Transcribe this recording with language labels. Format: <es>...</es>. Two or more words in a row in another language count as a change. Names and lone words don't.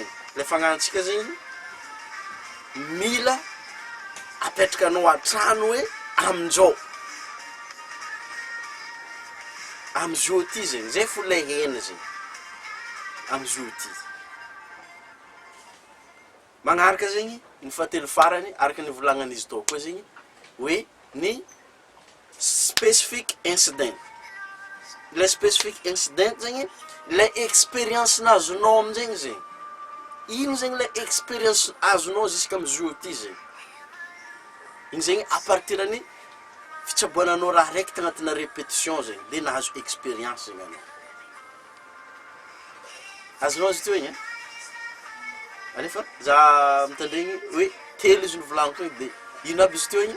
<mg>Le fagnantsika zegny mila apetrakanao atrano hoe aminjao. Amizio ty zegny, zay fo le hena zegny. Amizio ty. Magnaraka zegny, ny fahatelo farany, araka ny volagnan'izy tao koa zegny, hoe ny</mg> <en>specific incident.</en> <mg>Le</mg> <en>specific incident</en> <mg>zegny, le expérience nazonao aminjegny zegny. Ino zegny le expérience azonao jusqu'à amizio ty zegny. Igny zegny</mg> <fr>à partir</fr> <mg>ny fitsaboananao raha raiky tagnatina répétition zegny, de nahazo expérience zegny anao. Azonao izy teo igny, alefa za mitandregny hoe telo izy novolaniko igny, de ino aby izy teo igny?</mg>